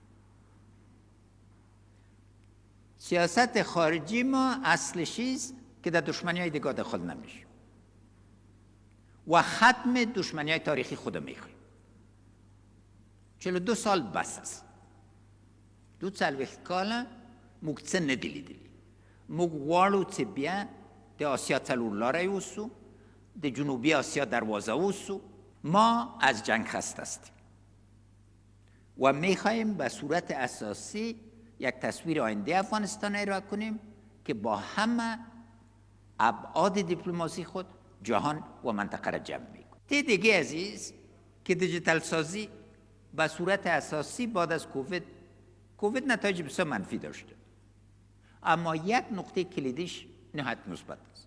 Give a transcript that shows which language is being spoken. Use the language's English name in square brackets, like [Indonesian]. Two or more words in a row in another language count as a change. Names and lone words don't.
[Persian] سیاست خارجی ما اصلش است که در دشمنی‌های دیگه دخل نمیشه و ختم دشمنی‌های تاریخی خود میخوایم. 42 سال بس است. [Pashto] 2 څلوېښت کاله موږ څه نه دي لیدلي. موږ غواړو چې بیا د آسیا څلور لارې اوسو، د جنوبی آسیا دروازه اوسو. [Persian] ما از جنگ خسته هستیم و میخوایم به صورت اساسی یک تصویر آینده افغانستان ارائه کنیم که با همه ابعاد دیپلماسی خود جهان و منطقه را جمع میکنه. دیگه عزیز که دیجیتال سازی به صورت اساسی بعد از کووید نتایج بسیار منفی داشته، اما یک نقطه کلیدیش نهایت مثبت است.